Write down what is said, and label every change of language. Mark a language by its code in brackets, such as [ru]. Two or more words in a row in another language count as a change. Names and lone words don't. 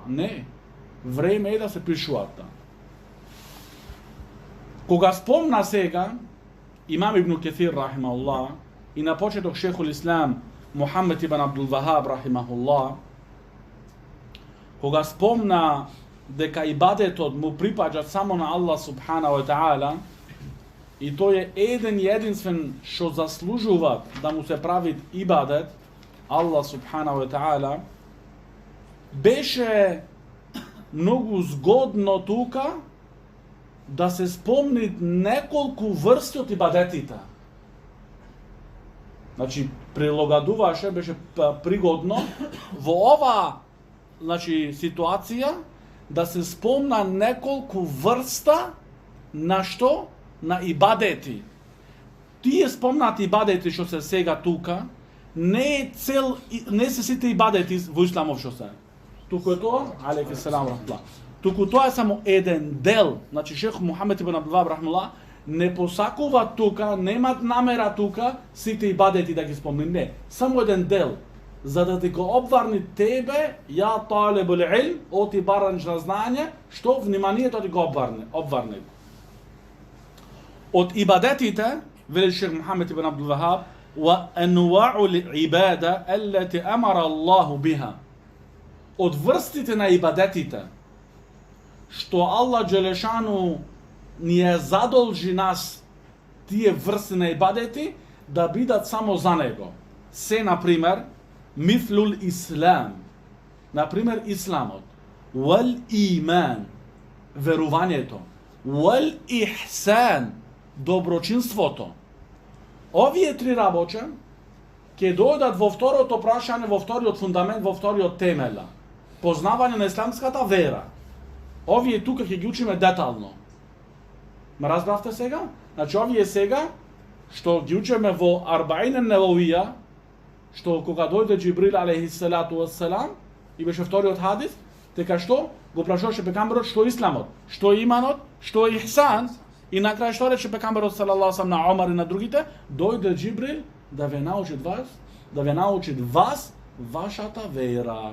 [mk] Не. Време е да се пишуваат. Кога спомна сега, Имам Ибн Кесир рахимахуллах и на почеток [ar] شيخ الإسلام [mk] Мухаммед ибн Абдул Вахаб рахимахуллах, кога спомна дека ибадетот му припаѓа само на [ar] الله سبحانه وتعالى [mk] и тој е еден и единствен што заслужува да му се прави ибадет, [ar] الله سبحانه وتعالى, [mk] беше многу згодно тука да се спомни неколку врсти од ибадетите. Значи, прилагодуваше, беше пригодно во ова, значи, ситуација да се спомна неколку врста на што? На ибадети. Тие спомнати ибадети што се сега тука, не се сите ибадети во исламов што се. Туку е тоа, [ar] عليكم السلام رحمة الله. [mk] Туку тоа е само еден дел. Значи шех Мухаммед ибн Абдул Вахаб рахматуллах не посакува тука, немат намера тука сите ибадети да ги спомни. Не, само еден дел. За да ти го обварни тебе, [ar] يا طالب العلم, [mk] оти баранч на знање, што вниманието ти го обварни. Од ибадетите, вели шех Мухаммед ибн Абдул Вахаб, [ar] وأنواع العبادة التي أمر الله بها. [mk] Од врстите на ибадетите, што [ar] الله جل شأنه [mk] ни е задолжи нас тие врсти на ибадети да бидат само за него. Се, например, [ar] مثل الإسلام, [mk] например, исламот, [ar] والإيمان, [mk] верувањето, [ar] والإحسان, [mk] доброчинството. Овие три работи ќе дојдат во второто прашање, во вториот фундамент, во вториот темела. Познавање на исламската вера. Овие тука ќе ги учиме детално. Ме разбравте сега? Значи овие сега што ги учиме во Арбаин ан-Невавија, što kога doјде Џибрил [ar] عليه الصلاة والسلام [mk] и беше вториот хадис, дека што го прашуваше пекамберот што е исламот, што е иманот, што е ихсан, и на крај што рече пекамберот [ar] صلى الله عليه [mk] на Омар и на другите, дојде Џибрил да ве научи вас вашата вера.